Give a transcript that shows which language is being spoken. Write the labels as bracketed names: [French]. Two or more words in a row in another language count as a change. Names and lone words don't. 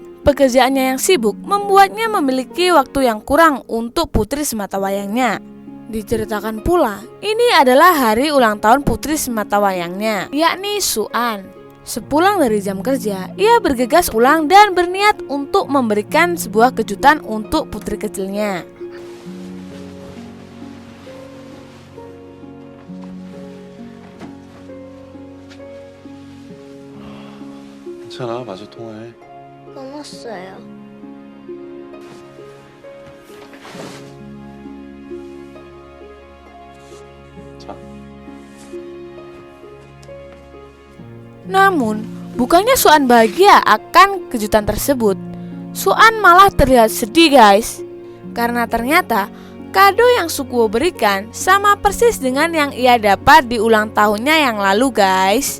[Indonesian] Pekerjaannya yang sibuk membuatnya memiliki waktu yang kurang untuk putri sematawayangnya. Diceritakan pula, ini adalah hari ulang tahun putri sematawayangnya, yakni Suan. Sepulang dari jam kerja, ia bergegas pulang dan berniat untuk memberikan sebuah kejutan untuk putri kecilnya. [Korean] 괜찮아, 마저 통화해. 끊었어요. 자. [Indonesian] Namun, bukannya Suan bahagia akan kejutan tersebut. Suan malah terlihat sedih, guys. Karena ternyata kado yang Sukuo berikan sama persis dengan yang ia dapat di ulang tahunnya yang lalu, guys.